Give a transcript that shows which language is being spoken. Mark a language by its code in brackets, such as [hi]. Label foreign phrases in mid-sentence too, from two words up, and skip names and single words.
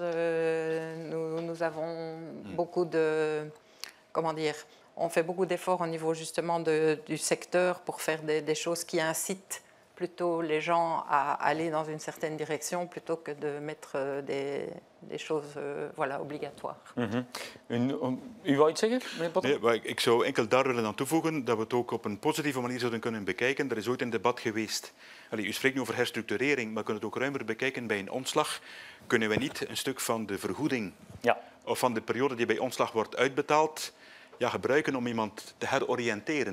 [fr] Nous avons beaucoup de... Comment dire? On fait beaucoup d'efforts au niveau justement du secteur pour faire des choses qui incitent plutôt les gens à aller dans une certaine direction plutôt que de mettre des choses obligatoires. [nl] U wou iets zeggen, meneer Potter? Nee, maar ik zou enkel daar willen aan toevoegen dat we het ook op een positieve manier zouden kunnen bekijken. Er is ooit een debat geweest. U spreekt nu over herstructurering, maar kunnen het ook ruimer bekijken bij een ontslag. Kunnen we niet een stuk van de vergoeding of van de periode die bij ontslag wordt uitbetaald gebruiken om iemand te heroriënteren?